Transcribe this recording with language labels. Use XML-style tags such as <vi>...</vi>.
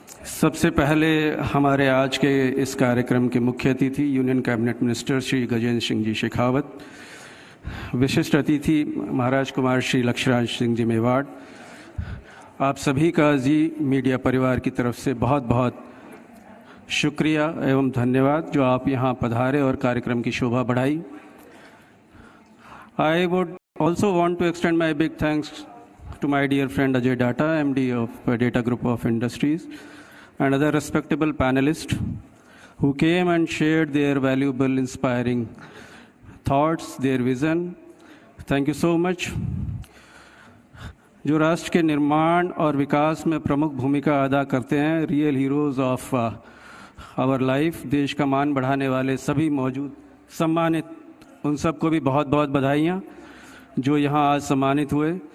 <hi>सबसे पहले हमारे आज के इस कार्यक्रम के मुख्य अतिथि union cabinet minister Shri Gajendra Singh ji Shekhawat, विशिष्ट अतिथि महाराज कुमार श्री लक्षराज सिंह जी मेवाड़, आप सभी का जी मीडिया परिवार की तरफ से बहुत बहुत शुक्रिया एवं धन्यवाद जो आप यहाँ पधारे और कार्यक्रम की शोभा बढ़ाई।</hi> <en>I would also want to extend my big thanks to my dear friend Ajay Datta, MD of Data Group of Industries, and other respectable panelists who came and shared their valuable, inspiring thoughts, their vision. Thank you so much.</en> <hi>जो राष्ट्र के निर्माण और विकास में प्रमुख भूमिका अदा करते हैं,</hi> <en>real heroes of our life,</en> <hi>देश का मान बढ़ाने वाले सभी मौजूद सम्मानित, उन सबको भी बहुत बहुत बधाइयाँ जो यहाँ आज सम्मानित हुए।</hi>